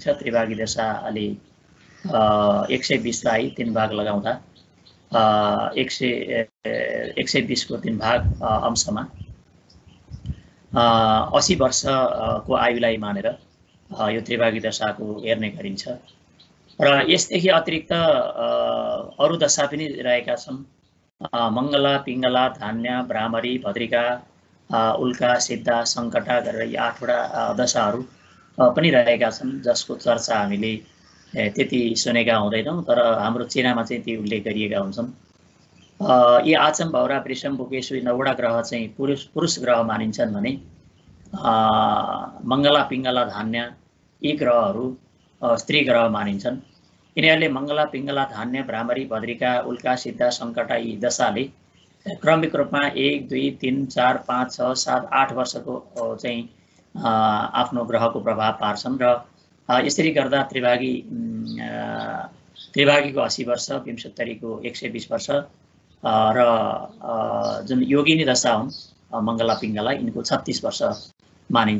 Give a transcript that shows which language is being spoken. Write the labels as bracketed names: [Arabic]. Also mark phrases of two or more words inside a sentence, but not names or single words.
[Nepali] त्रिभागी दशाले 120 लाई 3 भाग लगाउँदा 120 को 3 भाग अंशमा 80 वर्षको आयुलाई मानेर यो त्रिभागी दशाको हेर्ने गरिन्छ। र यसदेखि अतिरिक्त अरू दशा पनि रहेका छन्। मङ्गला, पिङ्गला, धान्य, भ्रामरी, भद्रिका, उल्का, सिद्धा, सङ्कटा गरेर यी 8वटा दशाहरू पनि रहेका छन्, जसको चर्चा हामीले त्यति सुनेका हुँदैनौँ, तर हाम्रो चिनामा चाहिँ ती उल्लेख गरिएका हुन्छन्। यी आचम, भौरा, वृषम, बोकेशु 9वटा ग्रह चाहिँ पुरुष ग्रह मानिन्छन् भने मङ्गला, पिङ्गला, धान्य यी ग्रहहरू स्त्री ग्रह मानिन्छन्। यिनीहरूले मङ्गला, पिङ्गला, धान्य, भ्रामरी, भद्रिका, उल्का, सिद्धा, सङ्कटा यी दशाले क्रमिक रूपमा 1, 2, 3, 4, 5, 6, 7, 8 वर्षको चाहिँ आफ्नो ग्रहको प्रभाव पार्छन्। र यसरी गर्दा त्रिभागीको 80 वर्ष, विंशोत्तरीको 120 वर्ष र जुन योगिनी दशा हुन् मङ्गला, पिङ्गला यिनको 36 वर्ष मानिन्छ।